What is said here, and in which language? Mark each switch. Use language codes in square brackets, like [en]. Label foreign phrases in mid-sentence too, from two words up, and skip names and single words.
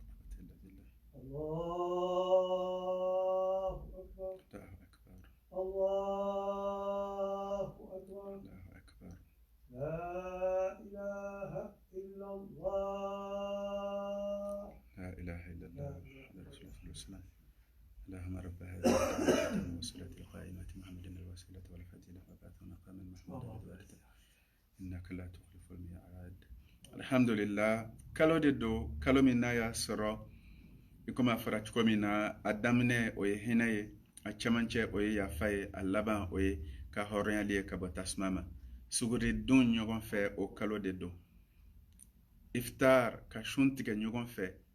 [ar] الله أكبر الله أكبر لا إله إلا الله لا إله إلا الله محمد رسول الله والسلام. اللهم رب هذه الدعوة والصلاة القائمة محمد الوسيلة والفضيلة وبعث مقام محمود وبارك إنك لا تخلف الميعاد. Alhamdulillah, [bm] kalo de do, kalo min n'a y'a sɔrɔ i komi a fɔra cogo min na a daminɛ o ye hinɛ ye a cɛmancɛ o ye yafa ye a laban o ye ka hɔrɔnyali ye ka bɔ tasuma ma suguridun ɲɔgɔn fɛ o kalo de don iftar ka sun tigɛ ɲɔgɔn fɛ